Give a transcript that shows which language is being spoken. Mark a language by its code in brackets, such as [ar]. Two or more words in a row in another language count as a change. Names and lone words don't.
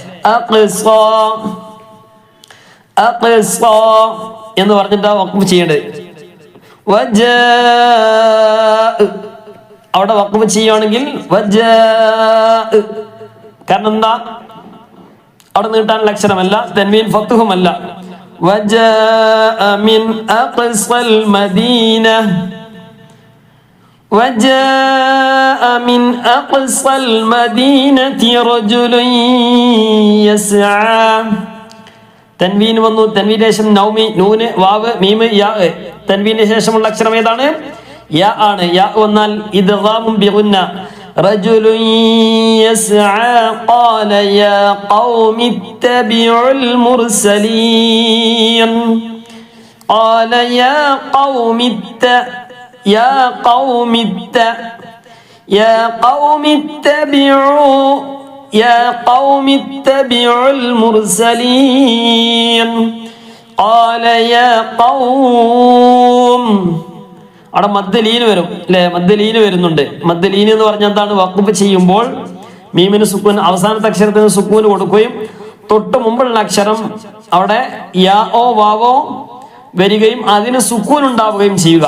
[ml] എന്ന് പറഞ്ഞിട്ടാ വഖഫ് ചെയ്യേണ്ടത്. അവിടെ വഖഫ് ചെയ്യുകയാണെങ്കിൽ കാരണം എന്താ, അവിടെ നീട്ടാനുള്ള അക്ഷരമല്ല, തൻവീൻ ഫത്ഹുമല്ല. [ar] وجاء من أقصى المدينة وجاء من أقصى المدينة رجل يسعى. [ml] തൻവീൻ വന്നു, തൻവീന് ശേഷം നൗമി, നൂന്, വാവ്, മീമ്, യാ. തൻവീന് ശേഷമുള്ള അക്ഷരം ഏതാണ്? യാ ആണ്. യാ വന്നാൽ [ar] إدغام بغنة. رجل يسعى قال يا قوم اتبعوا المرسلين. قال يا قوم يا قوم اتبعوا المرسلين. قال يا قوم. [ml] അവിടെ മദ്ദലീന് വരും അല്ലെ? മദ്ദലീന് വരുന്നുണ്ട്. മദ്ദലീന് എന്ന് പറഞ്ഞാൽ എന്താണ്? വഖഫ് ചെയ്യുമ്പോൾ മീമിന് സുക്കൂൻ, അവസാനത്തെ അക്ഷരത്തിന് സുക്കൂൻ കൊടുക്കുകയും തൊട്ട് മുമ്പുള്ള അക്ഷരം അവിടെ യാ ഓ വാവോ വരികയും അതിന് സുക്കൂൻ ഉണ്ടാവുകയും ചെയ്യുക.